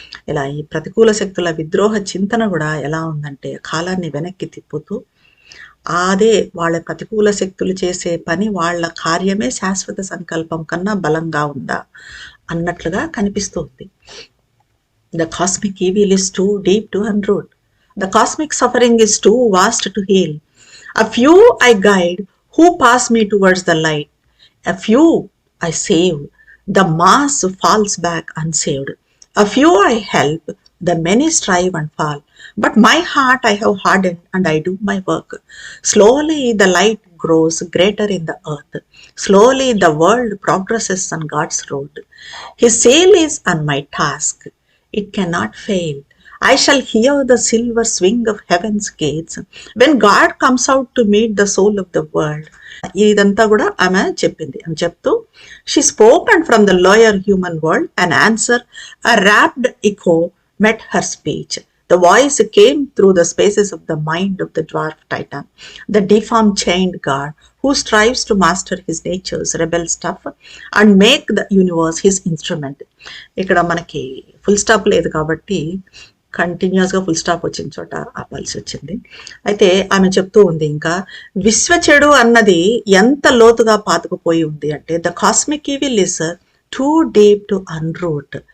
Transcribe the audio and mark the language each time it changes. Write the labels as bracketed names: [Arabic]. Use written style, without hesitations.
[Telugu] ఇలా ఈ ప్రతికూల శక్తుల విద్రోహ చింతన కూడా ఎలా ఉందంటే కాలాన్ని వెనక్కి తిప్పుతూ అదే వాళ్ళ ప్రతికూల శక్తులు చేసే పని, వాళ్ళ కార్యమే శాశ్వత సంకల్పం కన్నా బలంగా ఉందా అన్నట్లుగా కనిపిస్తుంది. [English] The cosmic evil is too deep to unroot. The cosmic suffering is too vast to heal. A few I guide who pass me towards the light. A few I save. The mass falls back unsaved. A few I help. The many strive and fall. But my heart I have hardened and I do my work. Slowly the light grows greater in the earth. Slowly the world progresses on God's road. His seal is on my task. It cannot fail. I shall hear the silver swing of heaven's gates when God comes out to meet the soul of the world. [Telugu] ఇదంతా కూడా ఆమె చెప్పింది. ఆమె చెప్తూ [English] she spoke and from the lower human world an answer, a rapt echo met her speech. The voice came through the spaces of the mind of the dwarf Titan, the deformed chained god who strives to master his nature's rebel stuff and make the universe his instrument. [Telugu] ఇక్కడ మనకి full stop లేదు కాబట్టి కంటిన్యూస్గా full stop వచ్చిన చోట ఆపాల్సి వచ్చింది. అయితే ఆమె చెప్తూ ఉంది ఇంకా, విశ్వ చెడు అన్నది ఎంత లోతుగా పాతుకుపోయి ఉంది అంటే [English] The cosmic evil is too deep to unroot.